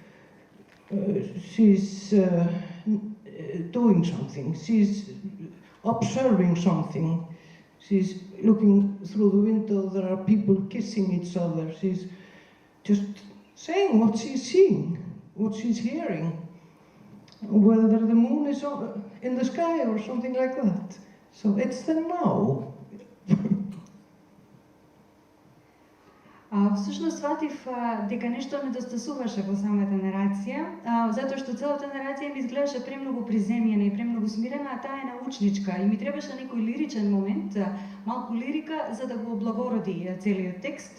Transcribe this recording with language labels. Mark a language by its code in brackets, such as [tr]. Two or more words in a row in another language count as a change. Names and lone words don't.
[en] she's doing something, she's observing something, she's looking through the window, there are people kissing each other, she's just saying what she's seeing, what she's hearing, whether the moon is in the sky or something like that. So it's the now. [mk] Всушност сватив дека нешто недостасуваше во самата нарација, затоа што целата нарација ми изгледаше премногу приземјена и премногу смирена, а таа е научничка и ми требаше некој лиричен момент, малку лирика за да го облагороди целиот текст.